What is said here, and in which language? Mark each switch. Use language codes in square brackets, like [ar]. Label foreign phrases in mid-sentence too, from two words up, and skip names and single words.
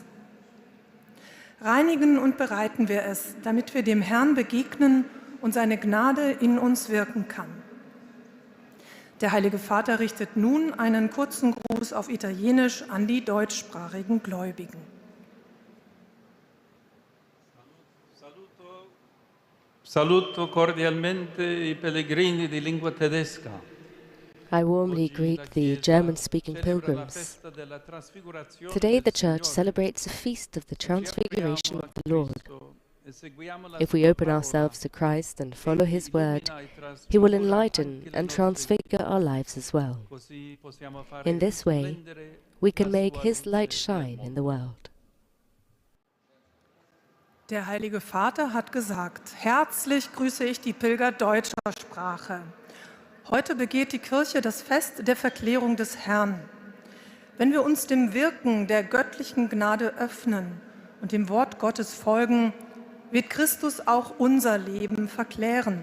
[de] Reinigen und bereiten wir es, damit wir dem Herrn begegnen und seine Gnade in uns wirken kann. Der Heilige Vater richtet nun einen kurzen Gruß auf Italienisch an die deutschsprachigen Gläubigen. [it] Saluto cordialmente I pellegrini di lingua tedesca. [en] I warmly greet the German-speaking pilgrims. Today the Church celebrates a feast of the Transfiguration of the Lord. If we open ourselves to Christ and follow His word, He will enlighten and transfigure our lives as well. In this way, we can make His light shine in the world. [de] Der Heilige Vater hat gesagt, herzlich grüße ich die Pilger deutscher Sprache. Heute begeht die Kirche das Fest der Verklärung des Herrn. Wenn wir uns dem Wirken der göttlichen Gnade öffnen und dem Wort Gottes folgen, wird Christus auch unser Leben verklären.